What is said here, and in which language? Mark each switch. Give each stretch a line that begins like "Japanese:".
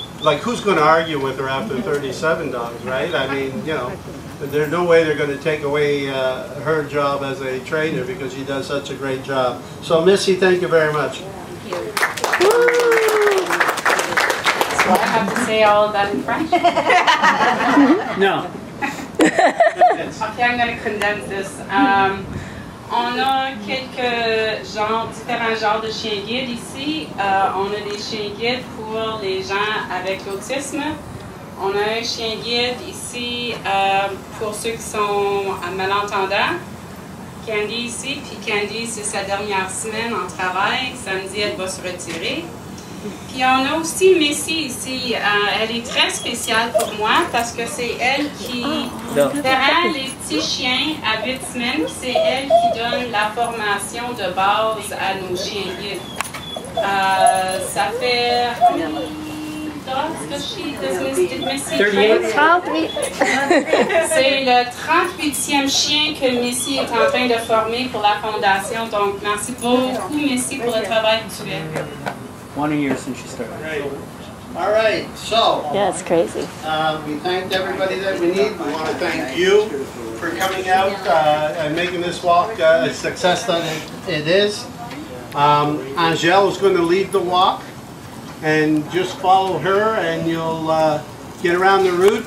English: Like, who's going to argue with her after 37 dogs, right? I mean, you know, there's no way they're going to take away her job as a trainer because she does such a great job. So, Missy, thank you very much. Thank you. So I have to say all of that in French? No. Okay, I'm going to condense this.
French: On a différents genres de chiens guides ici. On a des chiens guides pour les gens avec l'autisme. On a un chien guide ici pour ceux qui sont malentendants. Candy ici, puis Candy, c'est sa dernière semaine en travail. Samedi, elle va se retirer. Puis on a aussi Missy ici. Elle est très spéciale pour moi parce que c'est elle qui prend les petits chiens à 8 semaines. C'est elle qui donne la formation de base à nos chiens guides. Ça fait... C'est le 38e chien que Missy est en train de former pour la fondation. Donc merci beaucoup Missy pour le travail que tu fais.
English: 1 year since she started. Great. All right, so Yeah, it's crazy. we thanked everybody that we need. We want to thank you for coming out and making this walk a success that it is. Angèle is going to lead the walk, and just follow her, and you'll get around the route.